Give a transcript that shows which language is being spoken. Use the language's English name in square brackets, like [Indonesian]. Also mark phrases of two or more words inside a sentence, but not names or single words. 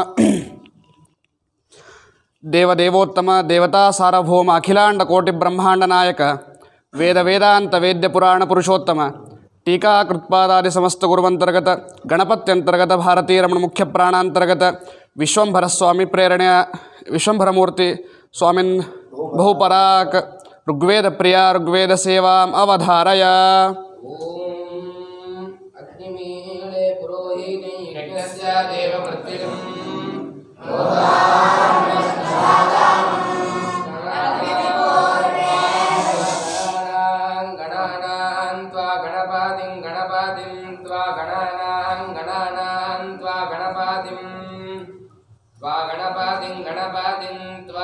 [Sanskrit] ದೇವದೇವೋತ್ತಮ ದೇವತಾ ಸಾರ್ವಭೌಮ ಅಖಿಲಾಂಡ ಕೋಟಿ ಬ್ರಹ್ಮಾಂಡ ನಾಯಕ ವೇದ ವೇದಾಂತ ವೇದ್ಯ ಪುರಾಣ ಪುರುಷೋತ್ತಮ ಟೀಕಾಕೃತ್ಪಾದಾದಿ ಸಮಸ್ತ ಗುರುವಂತರ್ಗತ ಗಣಪತ್ಯಂತರ್ಗತ ಭಾರತೀ ರಮಣ ಮುಖ್ಯ ಪ್ರಾಣಾಂತರ್ಗತ ವಿಶ್ವಂಭರ ಸ್ವಾಮಿ ಪ್ರೇರಣೆಯ ವಿಶ್ವಂಭರಮೂರ್ತಿ ಸ್ವಾಮಿನ್ ಬಹುಪರಾಕ್ ಋಗ್ವೇದ ಪ್ರಿಯ ಋಗ್ವೇದ ಸೇವಾಂ ಅವಧಾರಯ. ಅಗ್ನಿಮೀಳೆ ಪುರೋಹಿತೈ ಯಜ್ಞಸ್ಯ ದೇವಮೃತ್ಯುಂ ಗಣಾನಾಂ ತ್ವಾ ಗಣಪಾತಿಂ ಗಣಪಾತಿಂ ತ್ವಾ ಗಣಾನಾಂ ಗಣಾನಾಂ ತ್ವಾ ಗಣಪಾತಿಂ ತ್ವಾ ಗಣಪಾತಿಂ ಗಣಪಾತಿಂ ತ್ವಾ